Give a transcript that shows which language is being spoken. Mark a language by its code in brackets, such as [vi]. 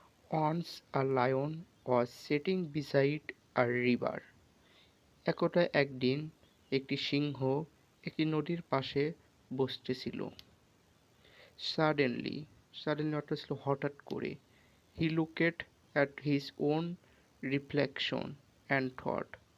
[en] Once a lion was sitting beside a river. [bn] একদা একদিন একটি সিংহ একটি নদীর পাশে বসতেছিল। Suddenly অর্থ ছিল হঠাৎ করে। [en] He looked at his own reflection and thought.